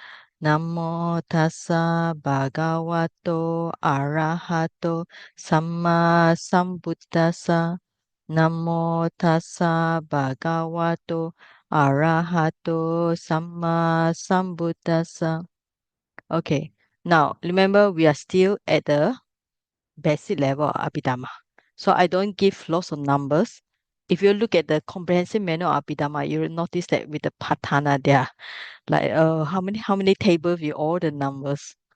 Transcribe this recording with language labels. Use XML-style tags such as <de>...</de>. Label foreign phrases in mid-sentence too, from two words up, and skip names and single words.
<pi>Namo tassa bhagavato arahato samma sambuddhassa. Namo tassa bhagavato arahato samma sambuddhassa.</pi> <en>Okay, now remember we are still at the basic level of Abhidhamma. So I don't give lots of numbers. If you look at the comprehensive manual of Abhidhamma, you will notice that with the Paṭṭhāna, there are like how many tables with all the numbers.</en>